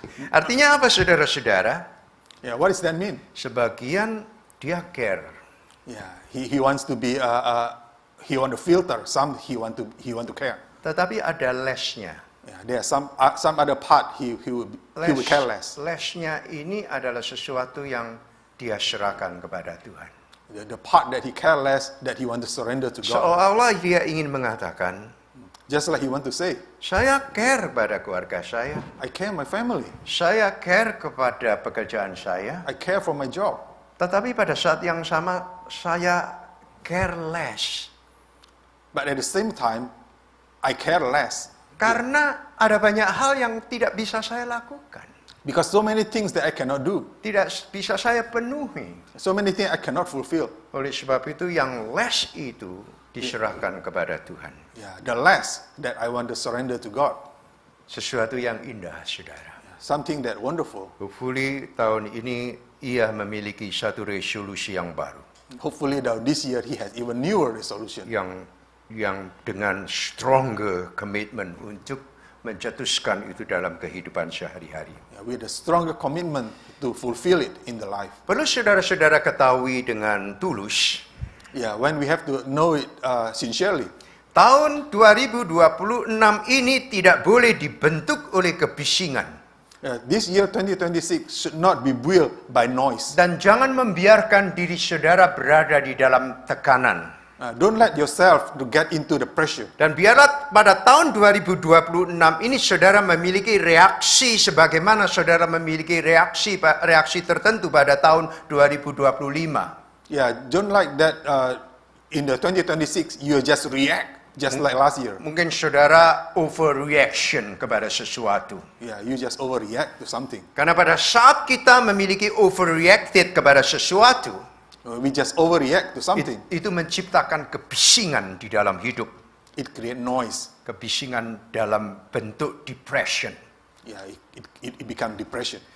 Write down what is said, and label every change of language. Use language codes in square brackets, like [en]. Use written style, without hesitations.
[id] Artinya apa saudara-saudara? [en] Yeah, what does that mean? [id] Sebagian dia care. [en] Yeah, he wants to be he want to filter. Some he want to care. [id] Tetapi ada less-nya. [en] Yeah, there are some other part he will care less. [id] Less-nya ini adalah sesuatu yang dia serahkan kepada Tuhan. [en] The part that he care less, that he want to surrender to God. [id] Seolah-olah dia ingin mengatakan, [en] Just like he want to say, [id] saya care kepada keluarga saya. [en] I care my family. [id] Saya care kepada pekerjaan saya. [en] I care for my job. [id] Tetapi pada saat yang sama, saya [en] care less. But at the same time, I care less. [id] Karena ada banyak hal yang tidak bisa saya lakukan. [en] Because so many things that I cannot do. [id] Tidak bisa saya penuhi. [en] So many things I cannot fulfill. [id] Oleh sebab itu yang less itu diserahkan kepada Tuhan. [en] Yeah, the less that I want to surrender to God. [id] Sesuatu yang indah, saudara. [en] Something that wonderful. [id] Hopefully tahun ini ia memiliki satu resolusi yang baru. [en] Hopefully this year he has even newer resolution. [id] Yang dengan [en] stronger commitment [id] untuk mencetuskan itu dalam kehidupan sehari-hari. [en] Yeah, with a stronger commitment to fulfill it in the life. [id] Perlu saudara-saudara ketahui dengan tulus, [en] Yeah, when we have to know it sincerely. [id] tahun 2026 ini tidak boleh dibentuk oleh kebisingan. [en] This year 2026 should not be built by noise. [id] Dan jangan membiarkan diri saudara berada di dalam tekanan. [en] Don't let yourself to get into the pressure. [id] Dan biarlah pada tahun 2026 ini saudara memiliki reaksi sebagaimana saudara memiliki reaksi tertentu pada tahun 2025. [en] Yeah, don't like that in the 2026 you just react just like last year. [id] Mungkin saudara overreaction kepada sesuatu. [en] Yeah, you just overreact to something. [id] Karena pada saat kita memiliki overreacted kepada sesuatu, [en] We just overreact to something. [id] itu menciptakan kebisingan di dalam hidup. [en] It create noise. [id] Kebisingan dalam bentuk depression. [en] Yeah, it become depression.